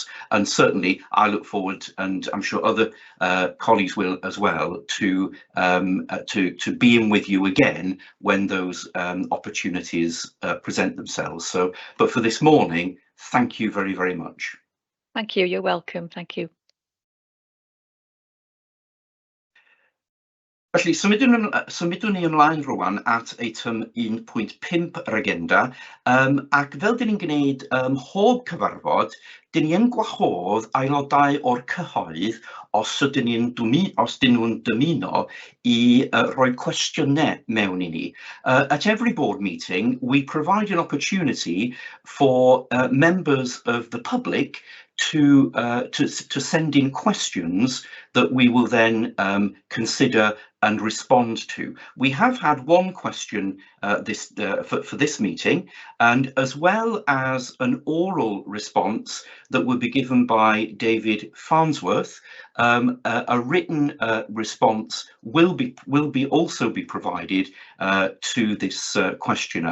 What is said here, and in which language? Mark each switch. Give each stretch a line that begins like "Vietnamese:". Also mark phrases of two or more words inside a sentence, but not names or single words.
English: And certainly I look forward, and I'm sure other colleagues will as well, to being with you again when those opportunities present themselves. So, but for this morning, thank you very, very much. Thank you. You're welcome. Thank you.
Welsh: Felly, symudwn ni ymlaen rwan at eitem 1.5 yr agenda, ac fel dyn ni'n gwneud mhob cyfarfod, dyn ni yn gwahodd aelodau o'r cyhoedd os dyn nhw'n dymuno i roi cwestiynau mewn i ni.
English: At every board meeting, we provide an opportunity for members of the public to send in questions that we will then consider and respond to. We have had one question for this meeting, and as well as an oral response that will be given by David Farnsworth, a written response will also be provided to this questionnaire.